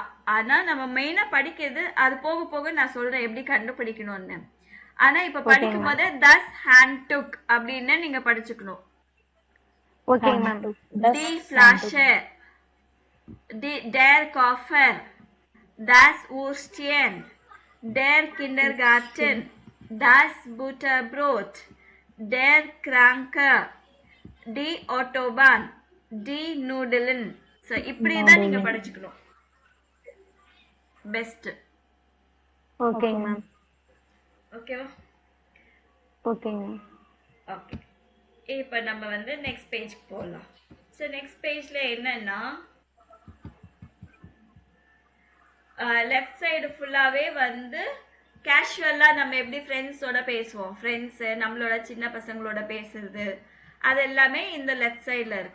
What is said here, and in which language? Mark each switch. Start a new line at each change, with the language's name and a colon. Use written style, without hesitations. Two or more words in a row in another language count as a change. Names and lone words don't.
Tamil: ஆனா நம்ம மெயினா படிக்கிறது அது போக போக நான் சொல்றேன் எப்படி கண்டுபிடிக்கணும்னு. ஆனா இப்ப படிக்கும் போதே
German: das Handtuch
Tamil: அப்படின்னு நீங்க படிச்சுக்கணும்.
English: okay ma'am.
German: die Flascher, die der Kaffer, das Wurstchen, der Kindergarten, das Butterbrot, der Kranke, die Autobahn, die Nudeln.
Tamil: So இப்படிதான் நீங்க படிச்சுக்கணும். பெஸ்ட்.
English: okay ma'am.
Tamil: ஓகேவா?
English: okay ma'am.
Tamil: ஓகே. இப்போ நம்ம வந்து
English: next page
Tamil: போகலாம்.
English: so next page
Tamil: என்னன்னா
English: left side full
Tamil: வந்து கேஷுவலா நம்ம எப்படி ஃப்ரெண்ட்ஸோட பேசுவோம், ஃப்ரெண்ட்ஸ் நம்மளோட சின்ன பசங்களோட பேசுறது அது எல்லாமே இந்த
English: left side
Tamil: இருக்கு.